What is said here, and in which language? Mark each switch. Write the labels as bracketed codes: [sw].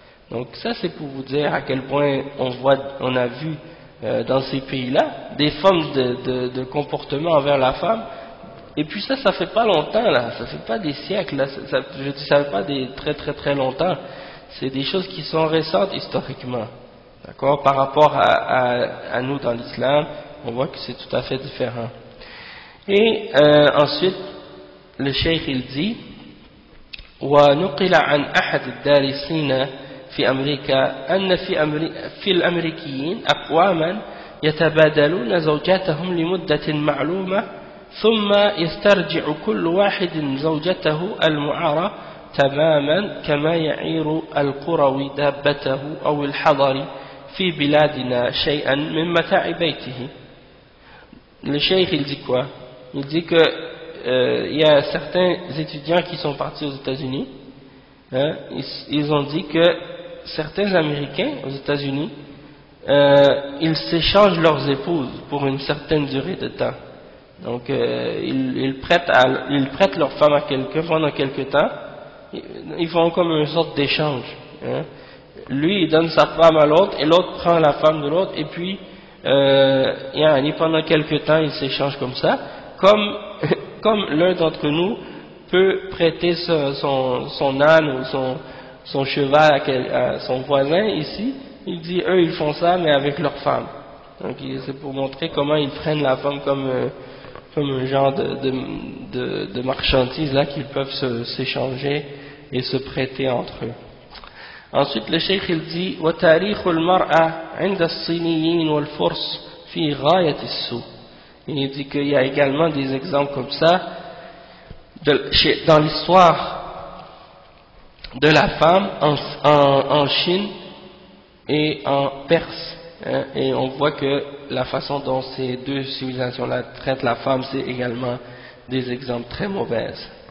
[fr] Donc ça c'est pour vous dire à quel point on a vu dans ces pays-là des formes de comportement envers la femme, et puis ça fait pas longtemps là, ça fait pas des siècles là, je dis ça fait pas des très longtemps, c'est des choses qui sont récentes historiquement, d'accord, par rapport à nous dans l'islam, on voit que c'est tout à fait différent. Et ensuite le cheikh il dit [ar] وَنُقِلَ عَنْ أَحَدِ الدَّارِسِينَ في أمريكا أن في الأمريكيين أقواما يتبادلون زوجاتهم لمدة معلومة ثم يسترجع كل واحد زوجته المعارة تماما كما يعير القروي دابته أو الحضري في بلادنا شيئا من متاع بيته. [fr] Le cheikh il dit quoi? Il dit que il y a certains étudiants qui sont partis aux États-Unis, hein, ils ont dit que certains Américains aux États-Unis, ils s'échangent leurs épouses pour une certaine durée de temps. Donc ils prêtent leur femme à quelqu'un pendant quelque temps, ils font comme une sorte d'échange, hein. Lui il donne sa femme à l'autre et l'autre prend la femme de l'autre, et puis pendant quelque temps ils s'échangent comme ça, comme l'un d'entre nous peut prêter son âne ou son cheval à son voisin ici, il dit eux ils font ça mais avec leur femme. Donc c'est pour montrer comment ils prennent la femme comme un genre de marchandise là qu'ils peuvent s'échanger et se prêter entre eux. Ensuite le cheikh il dit [ar] وتاريخ المرأة عند الصينيين والفرس في غاية السوء. [fr] Il dit qu'il y a également des exemples comme ça dans l'histoire de la femme en Chine et en Perse, hein, et on voit que la façon dont ces deux civilisations-là traitent la femme, c'est également des exemples très mauvaises.